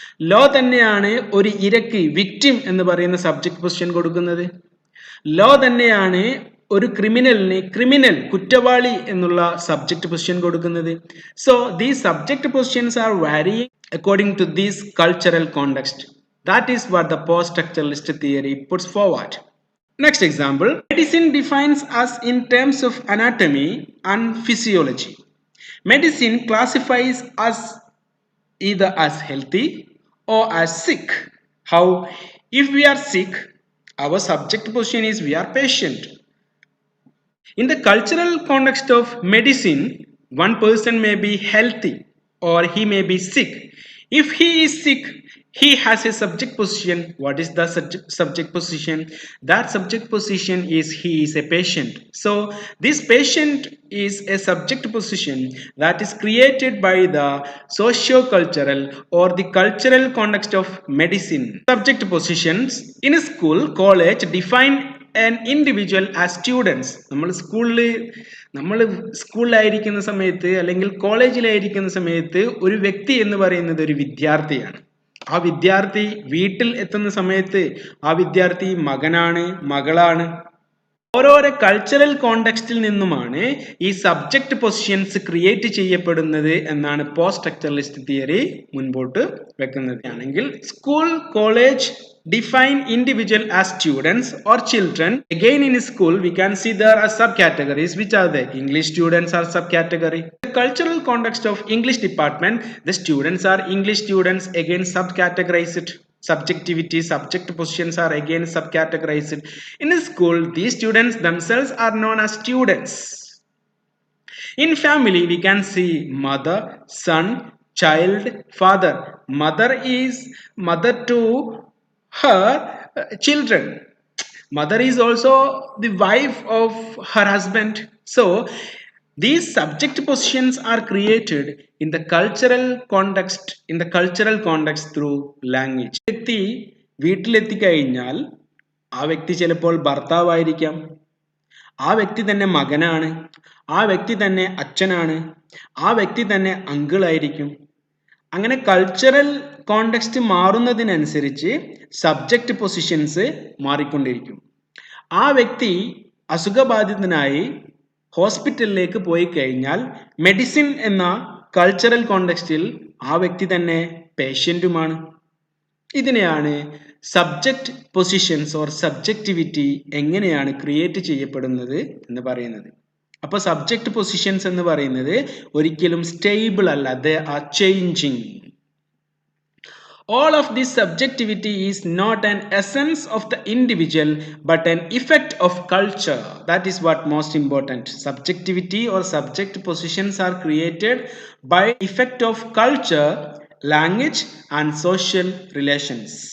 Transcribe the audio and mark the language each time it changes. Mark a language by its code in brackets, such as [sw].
[ml] Law തന്നെയാണ് ഒരു ഇരക്ക് victim എന്ന് പറയുന്ന സബ്ജക്റ്റ് പൊസിഷൻ കൊടുക്കുന്നത്. ലോ തന്നെയാണ് ഒരു ക്രിമിനലിന് ക്രിമിനൽ കുറ്റവാളി എന്നുള്ള സബ്ജക്റ്റ് പൊസിഷൻ കൊടുക്കുന്നത്. [en] So these subject positions are varying according to these cultural context. That is what the post structuralist theory puts forward. Next example, medicine defines us in terms of anatomy and physiology. Medicine classifies us either as healthy or as sick. How? If we are sick, our subject position is we are patient. In the cultural context of medicine, one person may be healthy or he may be sick. If he is sick, he has a subject position. What is the subject position? That subject position is he is a patient. So this patient is a subject position that is created by the socio-cultural or the cultural context of medicine. Subject positions in a school, college define an individual as students. [ml] നമ്മൾ സ്കൂളിലായിരിക്കുന്ന സമയത്ത് അല്ലെങ്കിൽ കോളേജിലായിരിക്കുന്ന സമയത്ത് ഒരു വ്യക്തി എന്ന് പറയുന്നത് ഒരു വിദ്യാർത്ഥിയാണ്. ആ വിദ്യാർത്ഥി വീട്ടിൽ എത്തുന്ന സമയത്ത് ആ വിദ്യാർത്ഥി മകനാണ്, മകളാണ്. ഓരോരോ കൾച്ചറൽ കോണ്ടെക്സ്റ്റിൽ നിന്നുമാണ് ഈ സബ്ജക്റ്റ് പൊസിഷൻസ് ക്രിയേറ്റ് ചെയ്യപ്പെടുന്നത് എന്നാണ് പോസ്റ്റ് സ്ട്രക്ചറലിസ്റ്റ് തിയറി മുൻപോട്ട് വെക്കുന്നത്. ആണെങ്കിൽ [en] School, college define individual as students or children. Again in school we can see there are subcategories. Which are the English students are subcategory. The cultural context of English department, the students are English students, again subcategorized. Subjectivity, subject positions are again subcategorized. In a school, these students themselves are known as students. In family we can see mother, son, child, father. Mother is mother to her children. Mother is also the wife of her husband. So these subject positions are created in the cultural context through language. [ml] വ്യക്തി വീട്ടിലെത്തി കഴിഞ്ഞാൽ ആ വ്യക്തി ചിലപ്പോൾ ഭർത്താവായിരിക്കാം, ആ വ്യക്തി തന്നെ മകനാണ്, ആ വ്യക്തി തന്നെ അച്ഛനാണ്, ആ വ്യക്തി തന്നെ അങ്കിളായിരിക്കും. അങ്ങനെ കൾച്ചറൽ കോണ്ടെക്സ്റ്റ് മാറുന്നതിനനുസരിച്ച് സബ്ജക്റ്റ് പൊസിഷൻസ് മാറിക്കൊണ്ടിരിക്കും. ആ വ്യക്തി അസുഖബാധിതനായി ഹോസ്പിറ്റലിലേക്ക് പോയി കഴിഞ്ഞാൽ മെഡിസിൻ എന്ന കൾച്ചറൽ കോണ്ടെക്സ്റ്റിൽ ആ വ്യക്തി തന്നെ പേഷ്യൻറ്റുമാണ്. ഇതിനെയാണ് സബ്ജക്റ്റ് പൊസിഷൻസ് ഓർ സബ്ജക്റ്റിവിറ്റി എങ്ങനെയാണ് ക്രിയേറ്റ് ചെയ്യപ്പെടുന്നത് എന്ന് പറയുന്നത്. അപ്പോൾ സബ്ജക്റ്റ് പൊസിഷൻസ് എന്ന് പറയുന്നത് ഒരിക്കലും സ്റ്റേബിൾ അല്ല, [en] They are changing. All of this subjectivity is not an essence of the individual but an effect of culture. That is what most important. Subjectivity or subject positions are created by effect of culture, language and social relations.